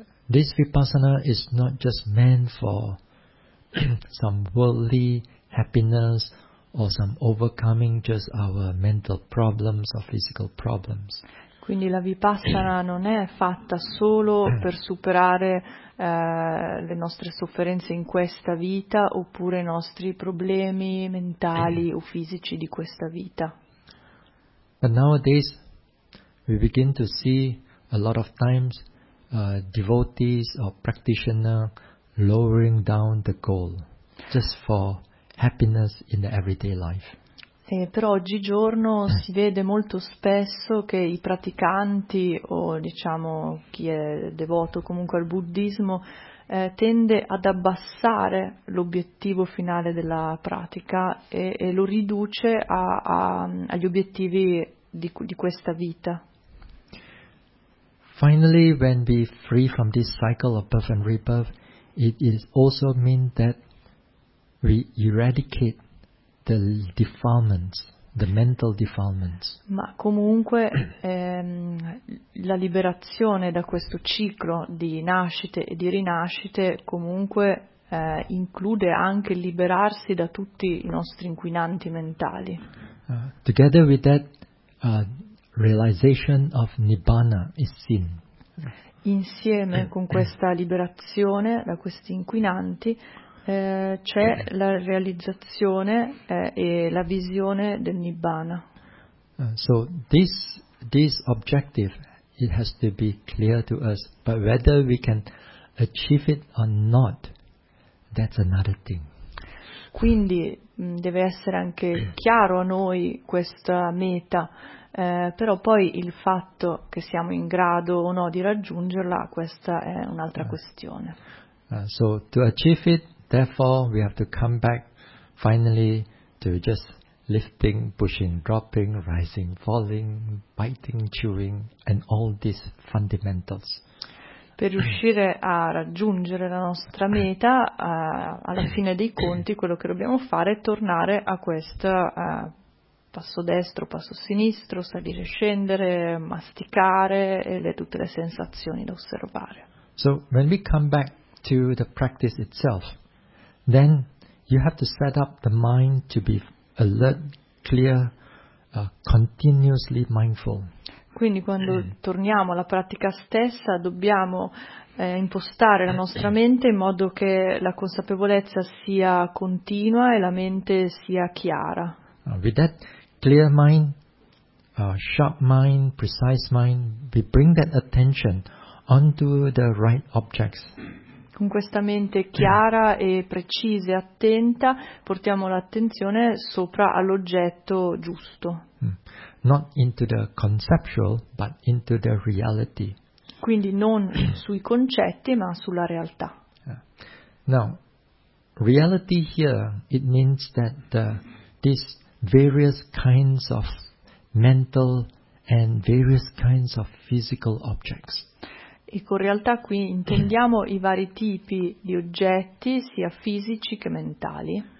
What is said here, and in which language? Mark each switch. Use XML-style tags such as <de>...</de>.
<en>This Vipassana is not just meant for some worldly happiness or some overcoming just our mental problems or physical problems.</en> <it>Quindi la Vipassana non è fatta solo per superare le nostre sofferenze in questa vita oppure i nostri problemi mentali o fisici di questa vita.</it> <en>But nowadays we begin to see a lot of times devotees or practitioners lowering down the goal just for happiness in the everyday life.</en> <it>Però oggigiorno si vede molto spesso che i praticanti o diciamo chi è devoto comunque al buddismo tende ad abbassare l'obiettivo finale della pratica e lo riduce agli obiettivi di questa vita.</it> <en>Finally, when we free from this cycle of birth and rebirth, it is also mean that we eradicate the defilements, the mental defilements.</en> <it>Ma comunque la liberazione da questo ciclo di nascite e di rinascite comunque include anche liberarsi da tutti i nostri inquinanti mentali.</it> <en>Together with that realization of Nibbana is seen.</en> <it>Insieme con questa liberazione da questi inquinanti c'è la realizzazione e la visione del Nibbana.</it> <en>So this objective it has to be clear to us, but whether we can achieve it or not, that's another thing.</en> <it>Quindi deve essere anche chiaro a noi questa meta, però poi il fatto che siamo in grado o no di raggiungerla, questa è un'altra questione.</it> <en>So to achieve it, therefore, we have to come back finally to just lifting, pushing, dropping, rising, falling, biting, chewing, and all these fundamentals.</en> <it>Per riuscire a raggiungere la nostra meta, alla fine dei conti, quello che dobbiamo fare è tornare a questo passo destro, passo sinistro, salire, scendere, masticare e tutte le sensazioni da osservare.</it> <en>So, when we come back to the practice itself, then you have to set up the mind to be alert, clear, continuously mindful.</en> <it>Quindi quando torniamo alla pratica stessa dobbiamo impostare la nostra mente in modo che la consapevolezza sia continua e la mente sia chiara.</it> <en>With that clear mind, sharp mind, precise mind, we bring that attention onto the right objects.</en> <it>Con questa mente chiara e precisa e attenta, portiamo l'attenzione sopra all'oggetto giusto.</it> <en>Not into the conceptual, but into the reality.</en> <it>Quindi non sui concetti, ma sulla realtà.</it> <en>Now, reality here, it means that these various kinds of mental and various kinds of physical objects.</en> <it>E con realtà qui intendiamo i vari tipi di oggetti, sia fisici che mentali.</it>